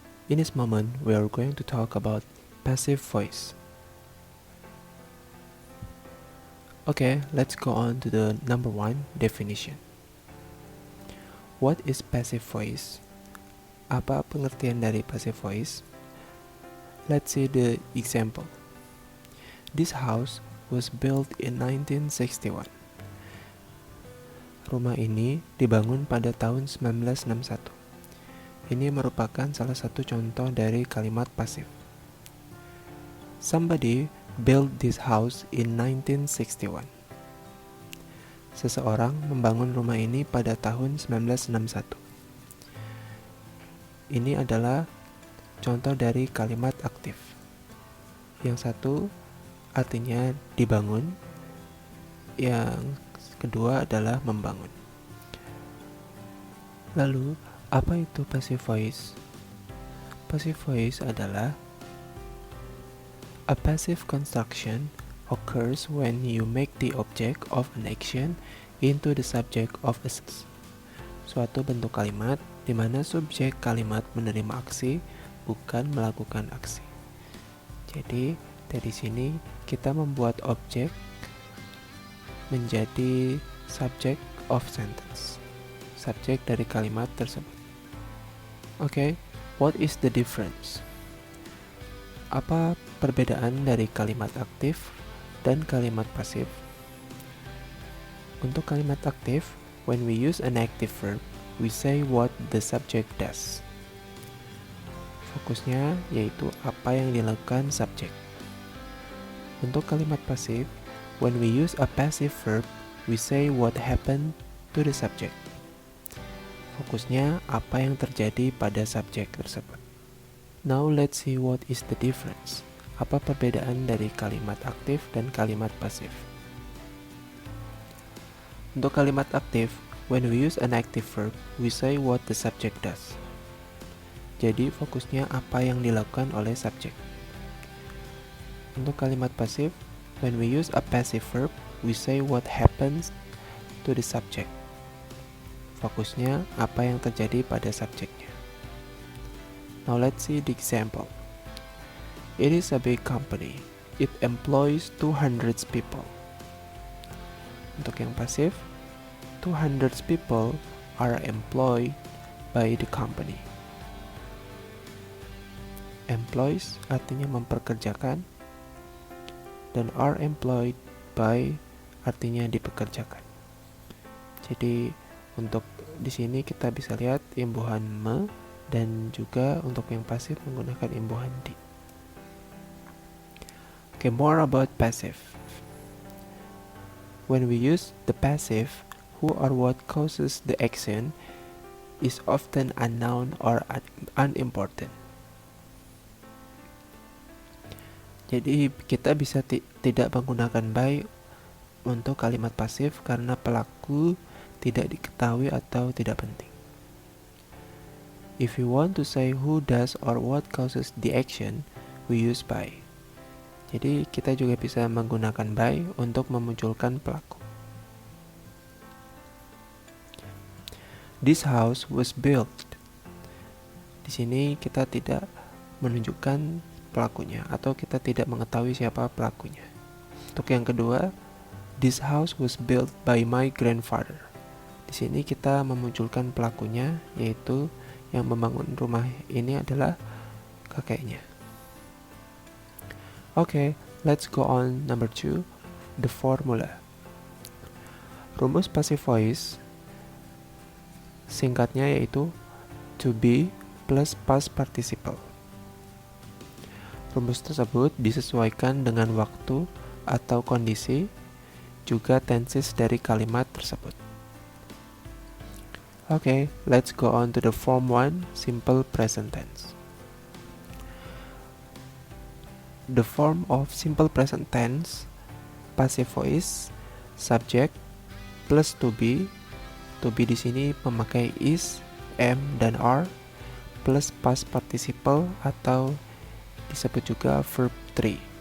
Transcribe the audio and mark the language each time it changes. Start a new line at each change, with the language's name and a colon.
English: In this moment, we are going to talk about passive voice. Okay, let's go on to the number one definition. What is passive voice?
Indonesian: Apa pengertian dari passive voice?
English: Let's see the example. This house was built in 1961.
Indonesian: Rumah ini dibangun pada tahun 1961. Ini merupakan salah satu contoh dari kalimat pasif.
English: Somebody built this house in 1961.
Indonesian: Seseorang membangun rumah ini pada tahun 1961. Ini adalah contoh dari kalimat aktif. Yang satu artinya dibangun, yang kedua adalah membangun. Lalu, apa itu passive voice? Passive voice adalah
English: a passive construction occurs when you make the object of an action into the subject of a sentence.
Indonesian: Suatu bentuk kalimat di mana subjek kalimat menerima aksi, bukan melakukan aksi. Jadi, dari sini kita membuat objek menjadi
English: subject of sentence,
Indonesian: subjek dari kalimat tersebut.
English: Okay, what is the difference?
Indonesian: Apa perbedaan dari kalimat aktif dan kalimat pasif? Untuk kalimat aktif,
English: when we use an active verb, we say what the subject does.
Indonesian: Fokusnya yaitu apa yang dilakukan subjek. Untuk kalimat pasif,
English: when we use a passive verb, we say what happened to the subject.
Indonesian: Fokusnya apa yang terjadi pada subjek tersebut.
English: Now let's see what is the difference.
Indonesian: Apa perbedaan dari kalimat aktif dan kalimat pasif? Untuk kalimat aktif,
English: when we use an active verb, we say what the subject does.
Indonesian: Jadi fokusnya apa yang dilakukan oleh subjek. Untuk kalimat pasif,
English: when we use a passive verb, we say what happens to the subject.
Indonesian: Fokusnya apa yang terjadi pada subjeknya.
English: Now let's see the example. It is a big company. It employs 200 people.
Indonesian: Untuk yang pasif,
English: 200 people are employed by the company.
Indonesian: Employs artinya memperkerjakan, dan are employed by artinya dipekerjakan. Jadi untuk di sini kita bisa lihat imbuhan me, dan juga untuk yang pasif menggunakan imbuhan di.
English: Okay, more about passive. When we use the passive, who or what causes the action is often unknown or unimportant.
Indonesian: Jadi kita bisa tidak menggunakan by untuk kalimat pasif karena pelaku tidak diketahui atau tidak penting.
English: If you want to say who does or what causes the action, we use by.
Indonesian: Jadi kita juga bisa menggunakan by untuk memunculkan pelaku.
English: This house was built.
Indonesian: Di sini kita tidak menunjukkan pelakunya atau kita tidak mengetahui siapa pelakunya. Untuk yang kedua,
English: this house was built by my grandfather.
Indonesian: Di sini kita memunculkan pelakunya, yaitu yang membangun rumah ini adalah kakeknya.
English: Okay, let's go on number 2, the formula.
Indonesian: Rumus passive voice singkatnya yaitu to be plus past participle. Rumus tersebut disesuaikan dengan waktu atau kondisi, juga tenses dari kalimat tersebut.
English: Okay, let's go on to the form 1, simple present tense. The form of simple present tense, passive voice, subject, plus to be.
Indonesian: To be di sini memakai is, am, dan are, plus past participle atau disebut juga verb 3.